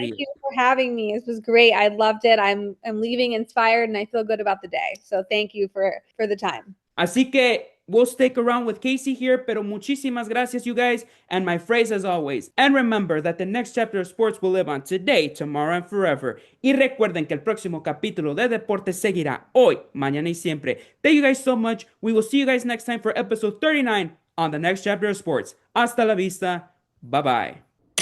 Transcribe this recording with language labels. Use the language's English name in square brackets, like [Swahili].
[English] Thank you for having me. This was great. I loved it. I'm leaving inspired and I feel good about the day. So thank you for the time. [Spanish] Así que [English] we'll stick around with Kacy here, [Spanish] pero muchísimas gracias, [English] you guys. And my phrase as always. And remember that the next chapter of sports will live on today, tomorrow, and forever. [Spanish] Y recuerden que el próximo capítulo de deportes seguirá hoy, mañana y siempre. [English] Thank you guys so much. We will see you guys next time for episode 39 on the next chapter of sports. [Spanish] Hasta la vista. [English] Bye-bye.